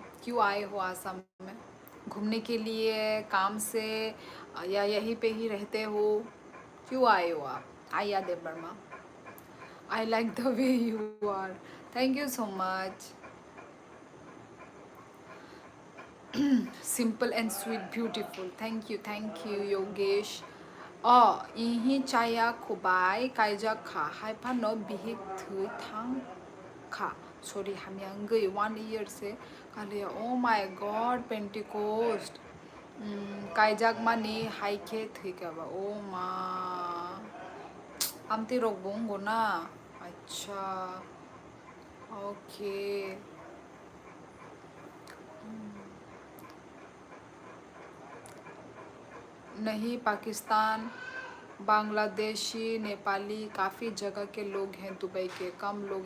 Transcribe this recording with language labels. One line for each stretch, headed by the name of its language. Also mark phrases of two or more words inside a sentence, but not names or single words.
Hindi: क्यों आए हो आसाम में? घूमने के लिए, काम से, या यहीं पे ही रहते हो? क्यों आए हो आप आया देव वर्मा?
English: I like the way you are, thank you so much. Simple and sweet beautiful, thank you Yogesh.
Kok Borok: इही चाया खुबाई काइजा खा हाइफा नो बिहिक थुई थांग खा सॉरी हमियांग गई 1 ईयर से काले।
English: Oh my God
Kok Borok: पेंटिकोस्ट काइजाक मानी हाइके थुईकाबा ओ मा आमती रोग बोंगो ना।
Hindi: अच्छा ओके। नहीं पाकिस्तान, बांग्लादेशी, नेपाली काफ़ी जगह के लोग हैं दुबई के, कम लोग।